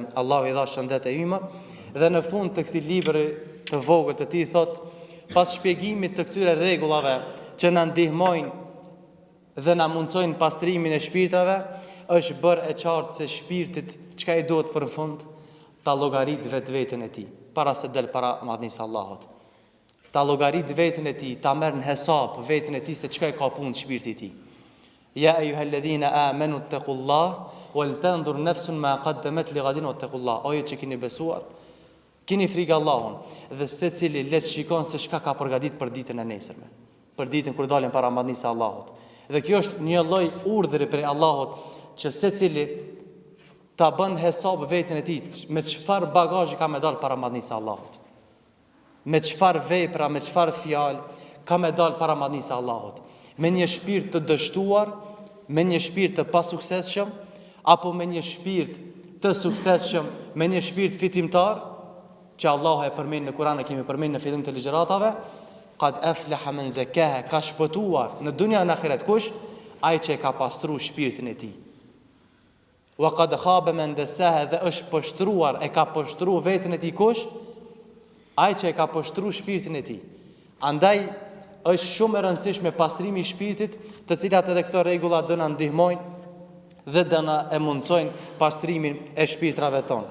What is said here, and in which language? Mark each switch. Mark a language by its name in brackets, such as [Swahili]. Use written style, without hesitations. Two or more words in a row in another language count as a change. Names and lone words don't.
[Albanian] Allahu i dha shëndet e ymë. Dhe në fund të këtij libri të vogël të tij thot: "Pas shpjegimit të këtyre rregullave që na ndihmojnë dhe na mundsojnë pastrimin e shpirtrave, është bërë e qartë se shpirtit çka i duhet për fund ta llogarit vetveten e tij para se del para madhnisë Allahut. Ta llogarit veten e tij, ta merr në hesab veten e tij se çka e ka punë shpirti i tij. [Arabic] يا أيها الذين آمنوا اتقوا الله ولتنظر نفس ما قدمت لغد واتقوا الله. [Albanian] O ju që keni besuar, keni frikë Allahun dhe secili le të shikon se çka ka përgatitur për ditën e nesërme, për ditën kur dalin para madhnisë Allahut. Dhe kjo është një lloj urdhri prej Allahut që secili ta bën hesab veten e tij, me çfarë bagazhi ka me dal para madhnisë Allahut. Me çfarë vepra, me çfarë fjalë ka me dal para madhnisë Allahut. Me një shpirt të dështuar, me një shpirt të pasuksesshëm, apo me një shpirt të suksesshëm, me një shpirt fitimtar, që Allahu e përmend në Kur'an, e kemi përmend në fillim të ligjëratave: [Arabic] "قد أفلح من زكاها", [Albanian] ka shpëtuar në dunja në ahiret kush? Ai që e ka pastruar shpirtin e tij. [Arabic] وقد خاب من دساها, [Albanian] dhe është poshtruar, e ka poshtruar veten e tij kush? Ai që e ka poshtruar shpirtin e tij. Andaj është shumë e rëndësishme pastrimi i shpirtit, të cilat edhe këto rregulla do na ndihmojnë dhe do na e mundsojnë pastrimin e shpirtrave tonë.